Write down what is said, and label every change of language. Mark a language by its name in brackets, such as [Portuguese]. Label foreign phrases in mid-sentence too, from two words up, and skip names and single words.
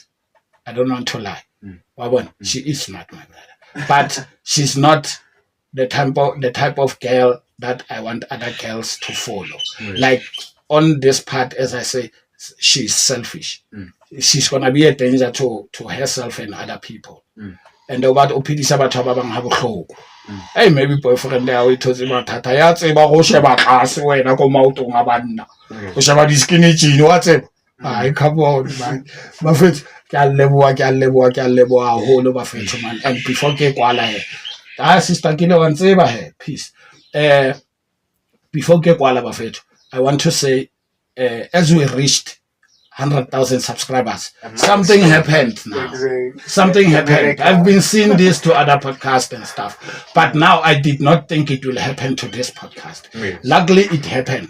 [English] I don't want to lie. She is smart, my brother. But she's not the type of girl that I want other girls to follow. Like on this part, as I say, she's selfish. She's gonna be a danger to herself and other people. And about [Southern Sotho] opidisa batho ba bang ha bohloko. [English] Hey, maybe boyfriend there [Southern Sotho] we thotse mathata ya tseba go sheba tlase wena go maotong a banna. Go sheba di [English] skinny jean [Southern Sotho] wa tseba. [English] Ai come on man. [Southern Sotho] Mafethu ke a leboha haholo bafethu man. [English] And before [Southern Sotho] ke kwala he. Sister Kile wa tseba he. Peace. Before ke kwala bafethu, [English] I want to say as we reached 100,000 subscribers, something happened now. Something happened. I've been seeing this to other podcasts and stuff, but now I did not think it will happen to this podcast. Luckily, it happened.